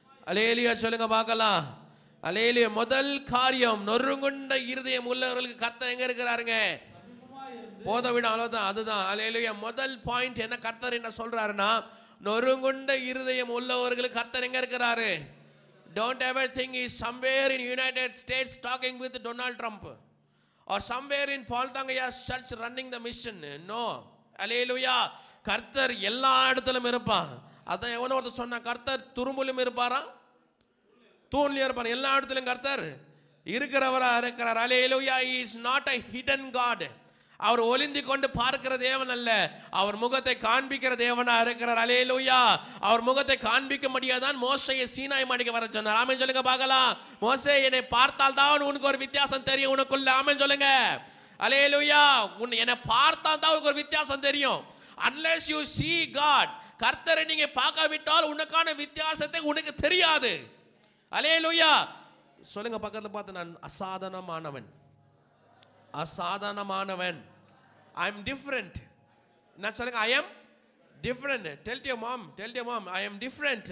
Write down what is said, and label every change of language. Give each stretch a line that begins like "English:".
Tamil: அல்லேலூயா சொல்லுங்க பார்க்கலாம். அல்லேலூயா. முதல் காரியம், நொறுங்குண்ட இருதயம் உள்ளவர்களுக்கு கர்த்தர் எங்க இருக்கிறாருங்க? போதவிட அவ்வளவுதான். அதுதான் அல்லேலூயா. முதல் பாயிண்ட் என்ன? கர்த்தர் என்ன சொல்றாருன்னா, நொறுங்குண்ட இருதயம் உள்ளவர்களுக்கு கர்த்தர் எங்க இருக்கிறாரு?
English: Don't ever think he's somewhere in United States talking with Donald Trump or somewhere in Paul Thangaya's church running the mission.
Tamil: No. Hallelujah. கர்த்தர் எல்லா இடத்திலும் இருப்பான். அதான் எவனோ ஒருத்தர் சொன்னா, கர்த்தர் துரும்புலும் இருப்பாரா, தூண்லையும் இருப்பார். எல்லா இடத்திலும் கர்த்தர் இருக்கிறவரா இருக்கிறார். Hallelujah.
English: He is not a hidden God.
Tamil: அவர் ஒளிந்து கொண்டு பார்க்கிற தேவன் அல்ல, அவர் முகத்தை காண்பிக்கிற தேவனா இருக்கிறார். அல்லேலூயா. அவர் முகத்தை காண்பிக்க முடியாதான் மோசேயை சீனாய் மலைக்கு வர சொன்னார். ஆமென் சொல்லுங்க பார்க்கலாம். மோசே, என்னை பார்த்தால் தான் உனக்கு ஒரு வித்தியாசம் தெரியும் உனக்குள்ள. ஆமென் சொல்லுங்க. அல்லேலூயா. என்னை பார்த்தால் தான் உனக்கு ஒரு வித்தியாசம் தெரியும்.
English: unless you see God,
Tamil: கர்த்தரை நீங்க பார்க்காவிட்டால் உனக்கான வித்தியாசத்தை உனக்கு தெரியாது. அல்லேலூயா. சொல்லுங்க பக்கத்துல பார்த்து, நான் அசாதாரணமானவன், அசாதாரணமானவன்.
English: I am different.
Tamil: நான் சொல்லுங்க,
English: I am different. Tell your mom, I am different.